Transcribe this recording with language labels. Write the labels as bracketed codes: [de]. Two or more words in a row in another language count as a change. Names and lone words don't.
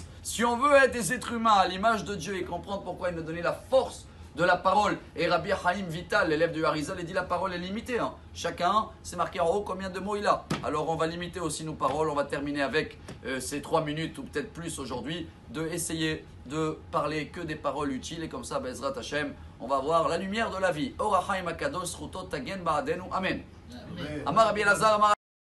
[fr] Si on veut être des êtres humains à l'image de Dieu et comprendre pourquoi il nous a donné la force de la parole, et Rabbi Chaim Vital, l'élève de Harizal, il dit la parole est limitée. Hein. Chacun, c'est marqué en haut combien de mots il a. Alors on va limiter aussi nos paroles, on va terminer avec ces 3 minutes ou peut-être plus aujourd'hui, de essayer de parler que des paroles utiles et comme ça, [he] בעזרת השם, [fr] on va voir la lumière de la vie. [he] אור החיים הקדוש, זכותו תגן בעדנו. אמן. אמר רבי אלעזר,